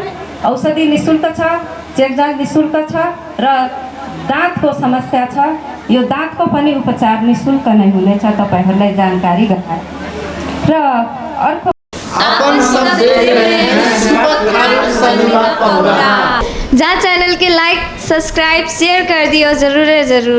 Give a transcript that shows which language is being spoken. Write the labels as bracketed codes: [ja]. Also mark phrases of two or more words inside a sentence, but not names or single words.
[ne] औषधि निःशुल्क छ, चेक जाँच निःशुल्क छ र दाँतको समस्या छ, यो दाँतको पनि उपचार निःशुल्क नै हुनेछ। तपाईँहरूलाई जानकारी गराए र अर्को [mai] जहाँ चैनल के [en] like subscribe share [mai] कर दियो जरूर जरूर।